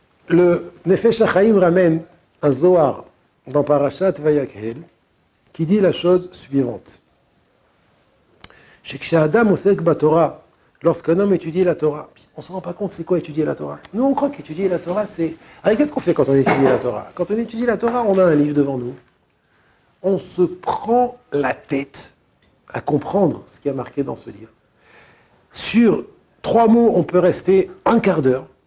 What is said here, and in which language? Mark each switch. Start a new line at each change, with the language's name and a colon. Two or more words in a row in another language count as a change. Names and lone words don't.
French: Le Nefesh HaChaim ramène un Zohar dans Parashat Vayakhel qui dit la chose suivante.
Hebrew: אדם עוסק בתורה,
French: lorsqu'un homme étudie la Torah, on ne se rend pas compte c'est quoi étudier la Torah. Nous on croit qu'étudier la Torah c'est... Alors qu'est-ce qu'on fait quand on étudie la Torah? Quand on étudie la Torah, on a un livre devant nous. On se prend la tête à comprendre ce qui est marqué dans ce livre. Sur 3 mots, on peut rester un quart d'heure.